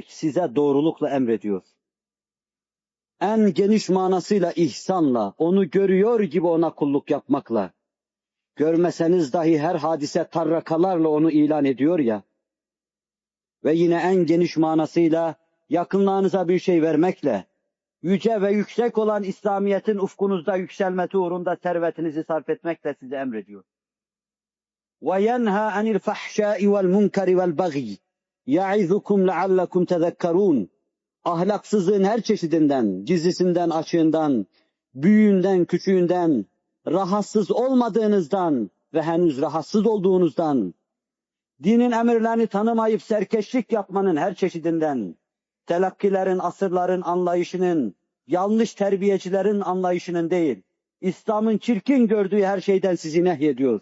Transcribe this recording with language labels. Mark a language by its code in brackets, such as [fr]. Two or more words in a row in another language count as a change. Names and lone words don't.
[tr] Size doğrulukla emrediyor. En geniş manasıyla ihsanla, onu görüyor gibi ona kulluk yapmakla, görmeseniz dahi her hadise tarrakalarla onu ilan ediyor ya, ve yine en geniş manasıyla yakınlarınıza bir şey vermekle, yüce ve yüksek olan İslamiyet'in ufkunuzda yükselmesi uğrunda servetinizi sarf etmekle size emrediyor. [ar] وَيَنْهَا عَنِ الْفَحْشَاءِ وَالْمُنْكَرِ وَالْبَغِيِ يَعِذُكُمْ لَعَلَّكُمْ تَذَكَّرُونَ. [tr] Ahlaksızlığın her çeşidinden, gizlisinden, açığından, büyüğünden, küçüğünden, rahatsız olmadığınızdan ve henüz rahatsız olduğunuzdan, dinin emirlerini tanımayıp serkeşlik yapmanın her çeşidinden, telakkilerin, asırların anlayışının, yanlış terbiyecilerin anlayışının değil, İslam'ın çirkin gördüğü her şeyden sizi nehyediyor.